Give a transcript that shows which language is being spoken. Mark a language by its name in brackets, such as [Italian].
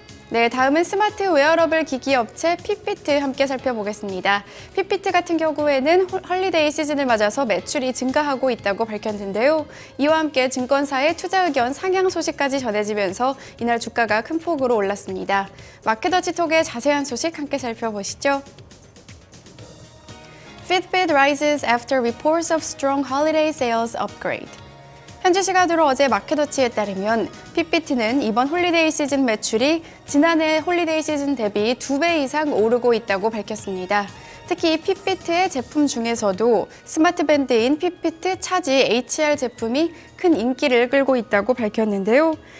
[Korean] 네, 다음은 스마트 웨어러블 기기 업체 핏비트 함께 살펴보겠습니다. 핏비트 같은 경우에는 헐리데이 시즌을 맞아서 매출이 증가하고 있다고 밝혔는데요. 이와 함께 증권사의 투자 의견 상향 소식까지 전해지면서 이날 주가가 큰 폭으로 올랐습니다. 마켓워치톡의 자세한 소식 함께 살펴보시죠. [English] Fitbit rises after reports of strong holiday sales upgrade. [Korean] 현지 시간으로 어제 마켓워치에 따르면 핏비트는 이번 홀리데이 시즌 매출이 지난해 홀리데이 시즌 대비 2배 이상 오르고 있다고 밝혔습니다. 특히 핏비트의 제품 중에서도 스마트 밴드인 핏비트 차지 HR 제품이 큰 인기를 끌고 있다고 밝혔는데요.